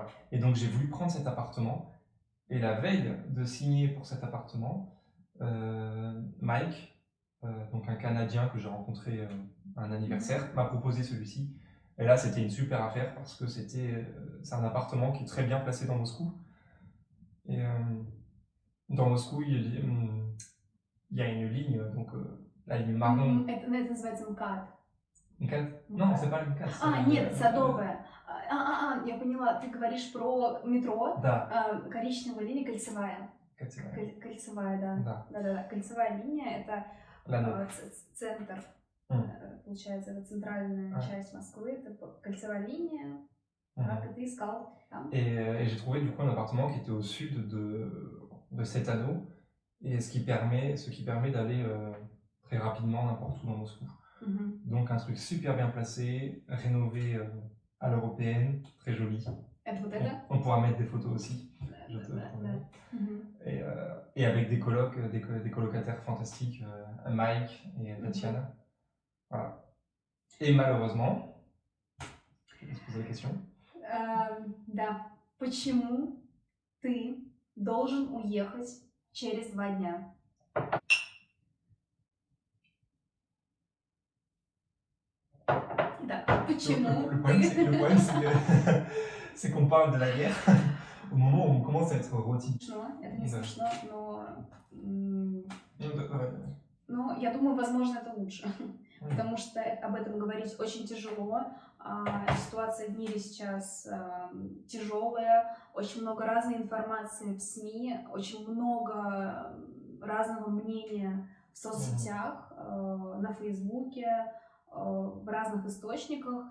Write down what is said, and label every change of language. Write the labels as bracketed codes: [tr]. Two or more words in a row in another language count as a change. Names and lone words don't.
[fr] Et donc j'ai voulu prendre cet appartement, et la veille de signer pour cet appartement, Mike, donc un Canadien que j'ai rencontré à un anniversaire, m'a proposé celui-ci. Et là, c'était une super affaire parce que c'est un appartement qui est très bien placé dans Moscou. Et dans Moscou, il y a une ligne, donc la ligne marron. [ru] Это называется МКАД. МКАД? [fr] Non, c'est pas le МКАД. [ru] Нет, Садовая. Я поняла, ты говоришь про метро. Да. Коричневая линия, кольцевая. Кольцевая, да. Да. Кольцевая линия — это центр. Получается, это центральная часть Москвы, это кольцевая линия. Как ты искал там? [fr] Et j'ai trouvé du coup un appartement qui était au sud de cet anneau, et ce qui permet d'aller très rapidement n'importe où dans Moscou. Donc un truc super bien placé, rénové à l'européenne, très joli. On pourra mettre des photos aussi. Je te promets. Et avec des colocataires fantastiques, Mike et Tatiana. Voilà. Et malheureusement, je vais te poser la question. [ru] Да. Почему ты должен уехать через 2 дня? Итак, почему [fr] Le problème, c'est qu'on parle de la guerre au moment où on commence à être rôti. [ru] Это не смешно, но я думаю, возможно, это лучше. Потому что об этом говорить очень тяжело. Ситуация в мире сейчас тяжелая, очень много разной информации в СМИ, очень много разного мнения в соцсетях, на Фейсбуке, в разных источниках.